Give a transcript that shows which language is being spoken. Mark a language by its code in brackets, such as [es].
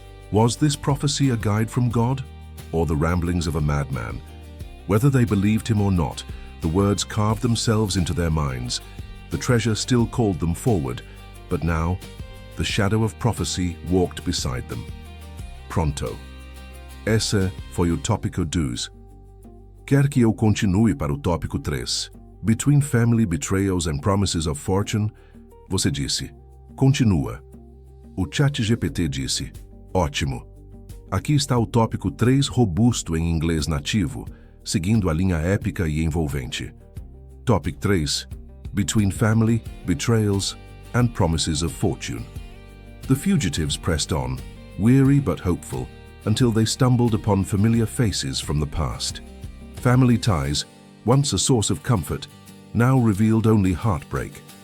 [en] Was this prophecy a guide from God, or the ramblings of a madman? Whether they believed him or not, the words carved themselves into their minds. The treasure still called them forward, but now, the shadow of prophecy walked beside them. [pt] Pronto. Esse foi o tópico 2. Quer que eu continue para o tópico 3? [en] Between family betrayals and promises of fortune? [pt] Você disse, continua. O ChatGPT disse, ótimo. Aqui está o tópico 3 robusto em inglês nativo, seguindo a linha épica e envolvente. [en] Topic 3. Between family, betrayals, and promises of fortune. The fugitives pressed on, weary but hopeful, until they stumbled upon familiar faces from the past. Family ties, once a source of comfort, now revealed only heartbreak.